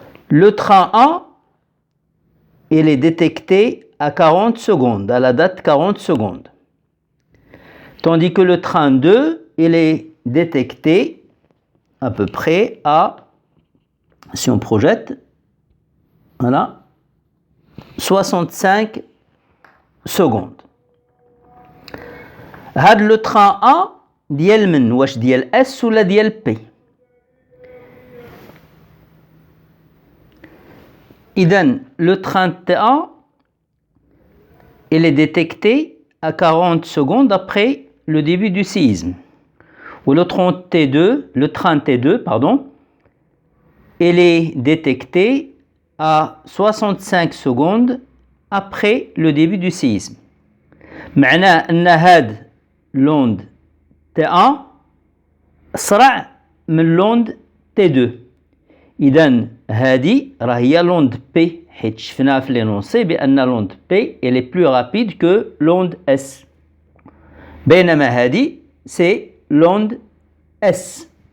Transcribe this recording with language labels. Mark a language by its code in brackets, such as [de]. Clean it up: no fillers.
[fr] Le train A, il est détecté à 40 secondes, à la date 40 secondes. Tandis que le train 2, il est détecté à peu près à, si on projette, voilà, 65 secondes. [ar] هذا [fr] le train A [ar] ديال من واش ديال S ولا ديال P. [fr] إذن le train T1 il est détecté à 40 secondes après le début du séisme. Ou le train T2, pardon, il est détecté à 65 secondes après le début du séisme. [ar] معناه أن هاد l'onde T1 أسرع من l'onde T2. إذن هذه راهي [fr] l'onde P [ar] حيت شفنا في [fr] l'énoncé بأن l'onde P elle est plus rapide que l'onde S. [ar] بينما هذه [fr] c'est l'onde S.